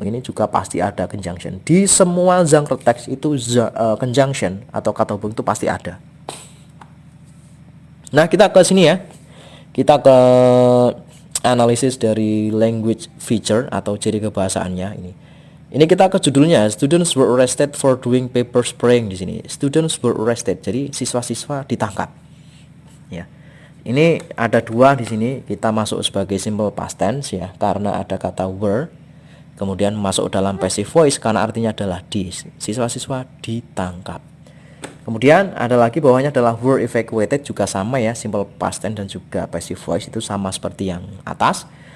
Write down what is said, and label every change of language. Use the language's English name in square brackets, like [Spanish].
[Indonesian] Ini juga pasti ada conjunction. Di semua genre teks itu conjunction atau kata hubung itu pasti ada. Nah, kita ke sini ya. Kita ke analisis dari language feature atau ciri kebahasaannya ini. Ini kita ke judulnya, [English] students were arrested for doing paper spraying [Indonesian] di sini. [English] Students were arrested. [Indonesian] Jadi siswa-siswa ditangkap. Ya. Ini ada dua di sini. Kita masuk sebagai simple past tense ya, karena ada kata were. Kemudian masuk dalam passive voice karena artinya adalah di. Siswa-siswa ditangkap. Kemudian ada lagi bawahnya adalah [English] were evacuated, [Indonesian] juga sama ya, simple past tense dan juga passive voice itu sama seperti yang atas.